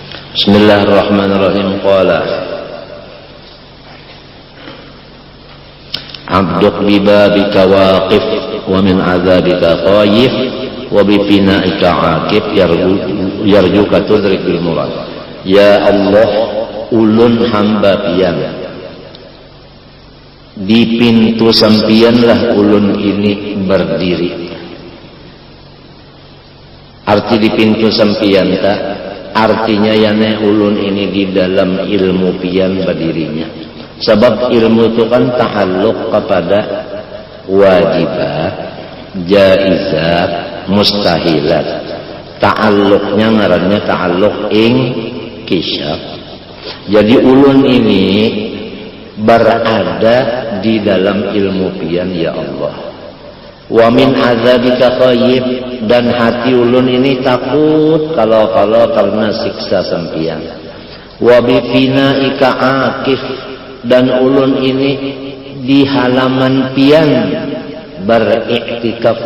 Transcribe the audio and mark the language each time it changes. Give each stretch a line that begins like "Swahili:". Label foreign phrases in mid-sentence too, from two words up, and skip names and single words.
Arabic: بسم الله الرحمن الرحيم. قال عبدك ببابك واقف ومن عذابك خائف وبفنائك عاكف يرجوك تدرك بالمراد. يا الله,
Banjar: ulun hamba pian di pintu sampianlah ulun ini berdiri. Arti di pintu sampian ta artinya yane ulun ini di dalam ilmu pian berdirinya. Sebab ilmu itu kan ta'alluq kepada
Arabic: واجبات جائزات مستحيلات.
Banjar: Ta'alluqnya ngarannya
Arabic: تعلق انكشاف.
Banjar: Jadi ulun ini berada di dalam ilmu pian
Arabic: يا الله. ومن عذابك خائف,
Banjar: dan hati ulun ini takut kalau karena siksa sampian.
Arabic: وبفنائك عاكف,
Banjar: dan ulun ini di halaman pian beriktikaf.